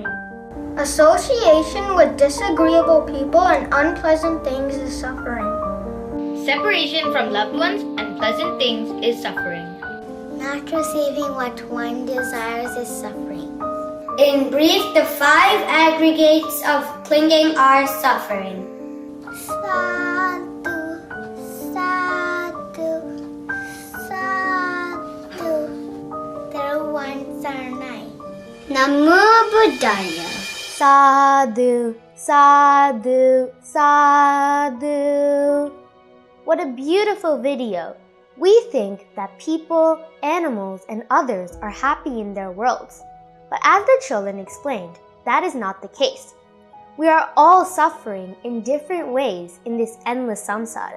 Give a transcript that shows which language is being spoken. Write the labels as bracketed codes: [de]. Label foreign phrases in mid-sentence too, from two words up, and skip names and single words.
[en] Association with disagreeable people and unpleasant things is suffering. Separation from loved ones and pleasant things is suffering. Not receiving what one desires is suffering. In brief, the 5 aggregates of clinging are suffering. [pi] Sadhu, sadhu, sadhu. Theravada Saranai. Namo Buddhaya. Sadhu, sadhu, sadhu. [en] What a beautiful video. We think that people, animals, and others are happy in their worlds. But as the children explained, that is not the case. We are all suffering in different ways in this endless samsara.